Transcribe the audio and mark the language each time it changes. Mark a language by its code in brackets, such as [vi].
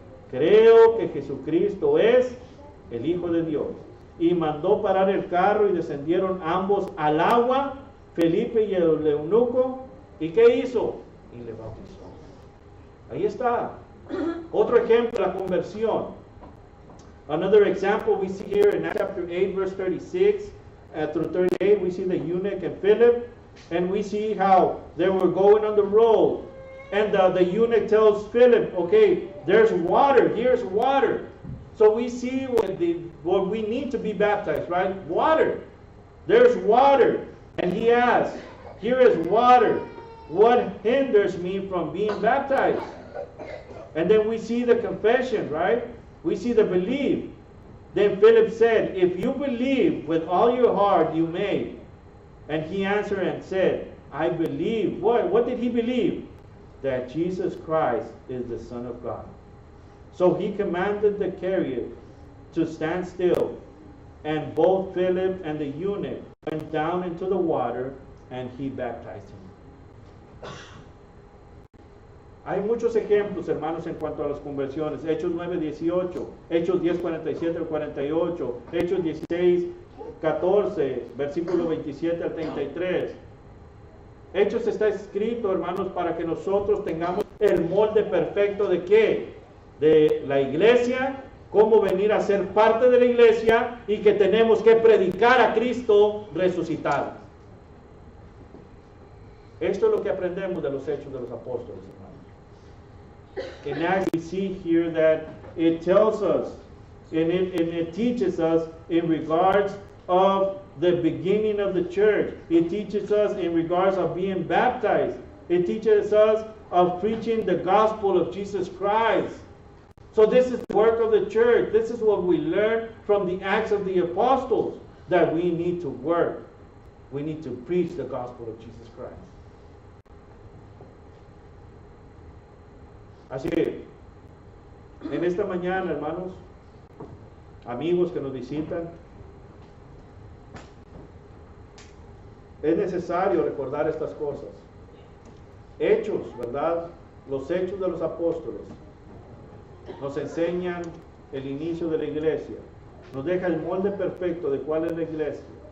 [es] Creo que Jesucristo es el Hijo de Dios. Y mandó parar el carro y descendieron ambos al agua, Felipe y el eunuco. ¿Y qué hizo? Y le bautizó. Ahí está. Otro ejemplo, la conversión. [en] Another example we see here in Acts chapter 8, verse 36 through 38, we see the eunuch and Philip, and we see how they were going on the road. And the eunuch tells Philip, okay, there's water, here's water. So we see what we need to be baptized, right? Water. There's water. And he asks, here is water. what hinders me from being baptized? And then we see the confession, right? We see the belief. Then Philip said, if you believe with all your heart, you may. And he answered and said, I believe. What did he believe? That Jesus Christ is the Son of God. So he commanded the chariot to stand still. And both Philip and the eunuch went down into the water, and he baptized him. [es] Hay muchos ejemplos, hermanos, en cuanto a las conversiones. Hechos 9:18, Hechos 10:47 al 48, Hechos 16:14, versículo 27 al 33. Hechos está escrito, hermanos, para que nosotros tengamos el molde perfecto de ¿qué? De la iglesia, cómo venir a ser parte de la iglesia y que tenemos que predicar a Cristo resucitado. Esto es lo que aprendemos de los Hechos de los Apóstoles, hermanos. [en] In Acts we see here that it tells us and it teaches us in regards of the beginning of the church. It teaches us in regards of being baptized. It teaches us of preaching the gospel of Jesus Christ. So this is the work of the church. This is what we learn from the Acts of the Apostles, that we need to work. We need to preach the gospel of Jesus Christ. [es] Así que, en esta mañana, hermanos, amigos que nos visitan, es necesario recordar estas cosas. Hechos, ¿verdad? Los hechos de los apóstoles nos enseñan el inicio de la iglesia, nos deja el molde perfecto de cuál es la iglesia.